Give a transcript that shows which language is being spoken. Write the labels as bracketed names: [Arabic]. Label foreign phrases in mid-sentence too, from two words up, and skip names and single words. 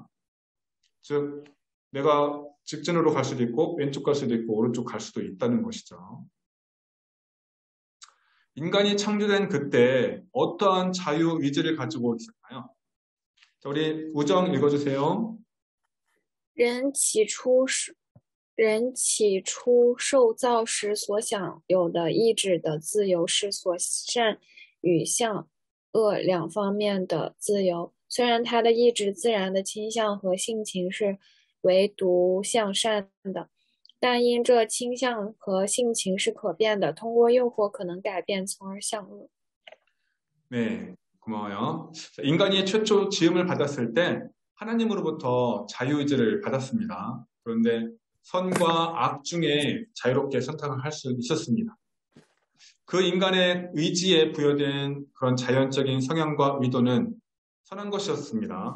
[Korean] 즉 내가 직진으로 갈 수도 있고 왼쪽 갈 수도 있고 오른쪽 갈 수도 있다는 것이죠. 인간이 창조된 그때 어떠한 자유의지를 가지고 있었나요? 자, 우리 우정 읽어주세요. [Chinese] 人起初受造时所享有的意志的自由是所善与向恶两方面的自由。虽然他的意志自然的倾向和性情是唯独向善的，但因这倾向和性情是可变的，通过诱惑可能改变，从而向恶。 [Korean] 네, 고마워요. 인간이 최초 지음을 받았을 때 하나님으로부터 자유의지를 받았습니다. 그런데 선과 악 중에 자유롭게 선택을 할 수 있었습니다. 그 인간의 의지에 부여된 그런 자연적인 성향과 의도는 선한 것이었습니다.